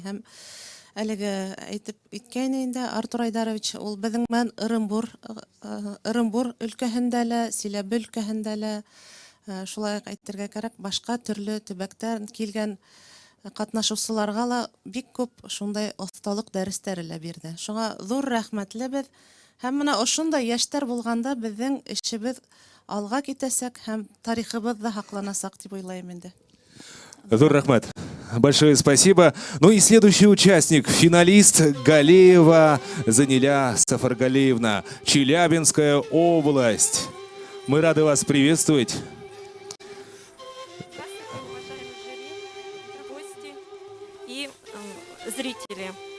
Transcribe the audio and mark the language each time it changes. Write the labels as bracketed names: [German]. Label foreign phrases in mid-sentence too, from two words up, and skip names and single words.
[Bashkir] Һәм әлеге әйтеп иткәйне инде Артур Айдарович, ул беҙҙең менән Ырымбур өлкәһендә лә, Силәбе өлкәһендә лә, шулай әйтергә кәрәк, башка төрле төбәктән килгән катнашыусыларга ла бик күп шундай оҫталыҡ дәрестәре лә бирҙе. Шуңа ҙур рәхмәтлебеҙ. Һәм менә ошондай йәштәр булғанда беҙҙең эшебеҙ алға китәсәк һәм тарихыбыҙ ҙа һаҡланасаҡ дип уйлайым инде. Ҙур рәхмәт. [Russian] Большое спасибо. Ну и следующий участник, финалист Галеева Заниля Сафаргалеевна, Челябинская область. Мы рады вас приветствовать. И зрители.